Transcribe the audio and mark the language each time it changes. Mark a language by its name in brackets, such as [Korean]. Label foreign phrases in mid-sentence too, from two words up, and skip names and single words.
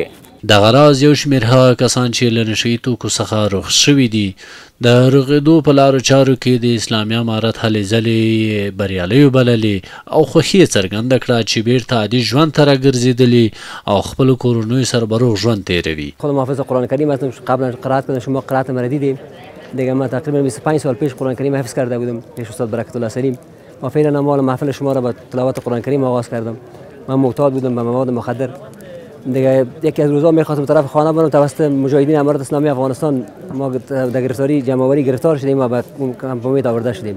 [Pashto] دغه راز یو شمېر هغه کسان چې له نشهیي توکو څخه روغ شوي دي د رغېدو په لارو چارو کې د اسلامي امارت هلې ځلې بریالۍ وبللې او خوښي یې څرګنده کړه چې بیرته عادي ژوند ته راګرځېدلي او خپلو کورنیو سره به روغ ژوند تېروي. [Persian] خود محافظ قرآن کریم هستم. قبلا قرائت کردم، شما قرائت مردی دیم دیگه. من تقریبا 25 سال پیش قرآن کریم حفظ کرده بودم پیش استاد برکت الله سلیم و فعلا مال محفل شما را با تلاوت قرآن کریم آغاز کردم. من معتاد بودم به مواد مخدر. دیگه یکی از روزا میخواستم طرف خانه برم توسط مجاهدین امارت اسلامی افغانستان ما در گرفتاری جمع‌آوری گرفتار شدیم و به کمپ امید آورده شدیم.